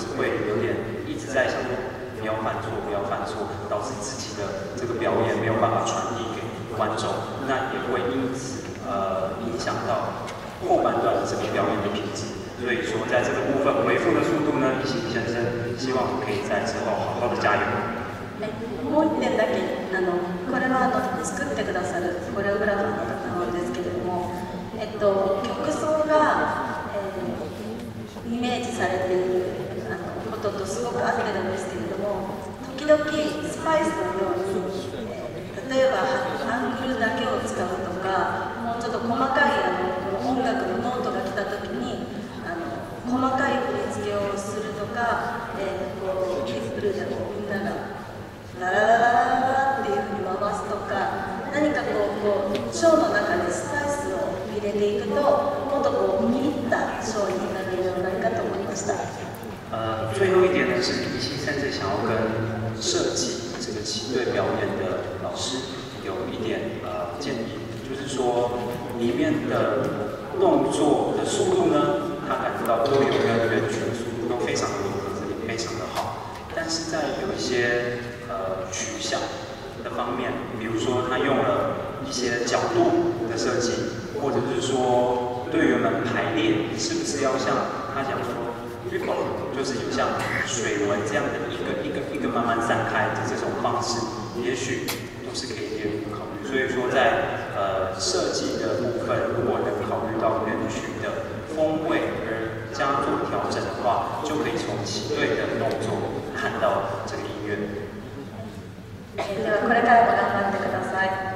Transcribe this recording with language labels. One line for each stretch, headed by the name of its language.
Chinese: 就是会有点一直在想不要犯错，不要犯错，导致自己的这个表演没有办法传递给观众，那也会因此影响到后半段的这个表演的品质。所以说，在这个部分恢复的速度呢，一行先生希望可以在之后好好的加油。
Japanese: もう1点だけこれは作ってくださるコレオグラファーの方なんですけれども、曲奏が、イメージされていることとすごく合ってるんですけれども、時々スパイスのように、例えばアングルだけを使うとか、もうちょっと細かい音楽のノートが来た時に細かい振り付けをするとか、キップルでもみんながララララララっていうふうに回すとか、何かショーの中でスパイスを入れていくともっと見入ったショーになるのではないかと思いました。
Chinese: 最后一点呢是一心甚至想要跟设计这个旗队表演的老师有一点建议，就是说里面的动作的速度呢，他感觉到都有跟人群的速度都非常的吻合，也非常的好，但是在有一些取向的方面，比如说他用了一些角度的设计，或者是说队员们排列是不是要像他讲说就是有像水纹这样的一个慢慢散开的这种方式，也许都是可以列入考虑。所以说在设计的部分，如果能考虑到人群的风味而加做调整的话，就可以从旗队的动作看到这个音乐。
Japanese: ではこれからも頑張ってください。